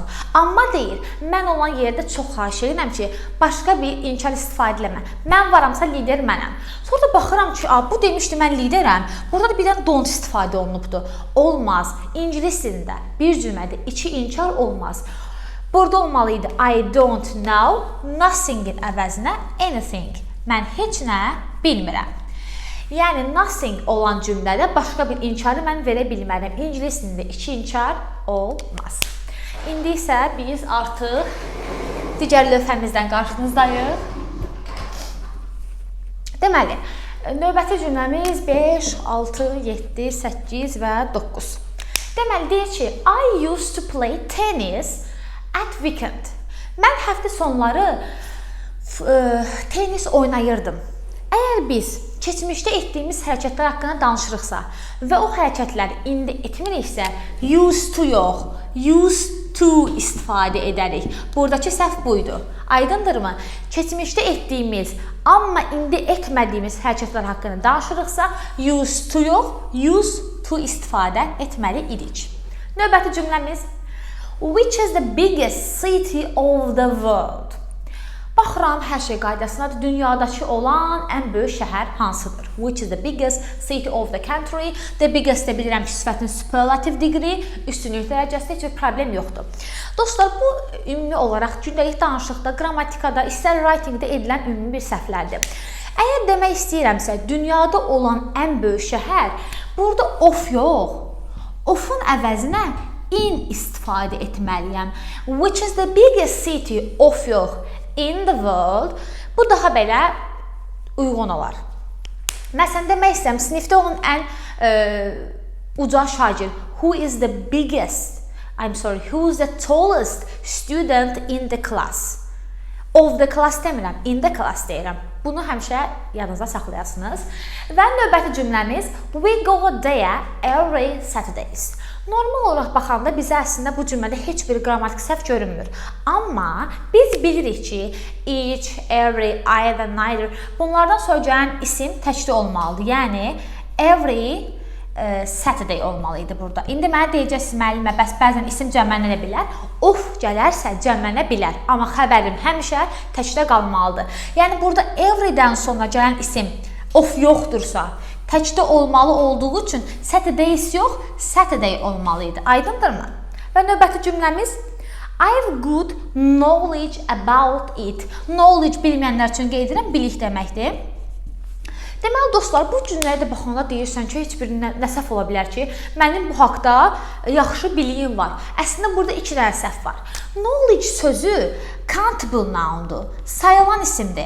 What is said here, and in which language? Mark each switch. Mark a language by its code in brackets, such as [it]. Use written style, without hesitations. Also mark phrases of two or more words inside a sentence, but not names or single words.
[az] Amma deyir, mən olan yerdə çox xahiş edirəm ki, başqa bir inkar istifadə eləmə. Mən varamsa lider mənəm. Sonra da baxıram ki, bu demişdi mən liderəm. Burada da bir dənə don't istifadə olunubdur. Olmaz. İngilis dilində bir cümlədə iki inkar olmaz. Burada olmalıydı [en] I don't know, [az] nothing-in əvəzinə anything. Mən heç nə bilmirəm. Yəni, nothing olan cümlədə başqa bir inkarı mən verə bilmərəm. İngilis dilində iki inkar olmaz. İndi isə biz artıq digər lövhəmizdən qarşınızdayıq. Deməli, növbəti cümləmiz 5, 6, 7, 8 və 9. Deməli, deyir ki, [en] I used to play tennis at weekend. [az] Mən həftə sonları tenis oynayırdım. Əgər biz keçmişdə etdiyimiz hərəkətlər haqqında danışırıqsa və o hərəkətləri indi etmiriksə, [en] used to [az] yox, [en] used to [az] istifadə edərik. Buradakı səhv buydu. Aydındırmı? Keçmişdə etdiyimiz, amma indi etmədiyimiz hərəkətlər haqqında danışırıqsa, [en] used to [az] yox, [en] used to [az] istifadə etməli idik. Növbəti cümləmiz [en] Which is the biggest city of the world? [az] Baxıram, hər şey qaydasındadır. Dünyadakı olan ən böyük şəhər hansıdır? [en] Which is the biggest city of the country? The biggest [az] də bilirəm ki, sifətin [en] superlative degree, [az] üstünlük dərəcəsində heç bir problem yoxdur. Dostlar, bu ümumi olaraq gündəlik danışıqda, qrammatikada, istər writingdə edilən ümumi bir səhvlərdir. Əgər demək istəyirəmsə, dünyada olan ən böyük şəhər, burada of yox, ofun əvəzinə in istifadə etməliyəm. [en] Which is the biggest city of yox, in the world. [az] Bu daha belə uyğun olar. Məsələn, demək istəyirəm, sinifdə olan ən uca şagird. [en] Who is the biggest, who is the tallest student in the class? Of the class demirəm, in the class deyirəm. [az] Bunu həmişə yadınızda saxlayasınız. Və növbəti cümləmiz [en] We go there every Saturdays. [az] Normal olaraq baxanda bizə əslində bu cümlədə heç bir qrammatik səhv görünmür. Amma biz bilirik ki, [en] each, every, either, [az] neither bunlardan sonra gələn isim təkdə olmalıdır. Yəni, [en] every Saturday [az] olmalıydı burada. İndi mənə deyəcəksiniz, müəllimə, bəs bəzən isim cəmlənə bilər. Of gələrsə cəmlənə bilər. Amma xəbərim həmişə təkdə qalmalıdır. Yəni, burada every-dən sonra gələn isim of yoxdursa, təkdə olmalı olduğu üçün Saturdays yox, Saturday olmalıydı. Aydındırmı? Və növbəti cümləmiz [en] I have good knowledge about it. [az] Knowledge bilməyənlər üçün qeyd edirəm, bilik deməkdir. Deməli, dostlar, bu cümləyə də baxanda deyirsən ki, heç bir nə səhv ola bilər ki, mənim bu haqda yaxşı biliyim var. Əslində, burada iki dənə səhv var. Knowledge sözü [en] countable noundur, [az] sayılan isimdir.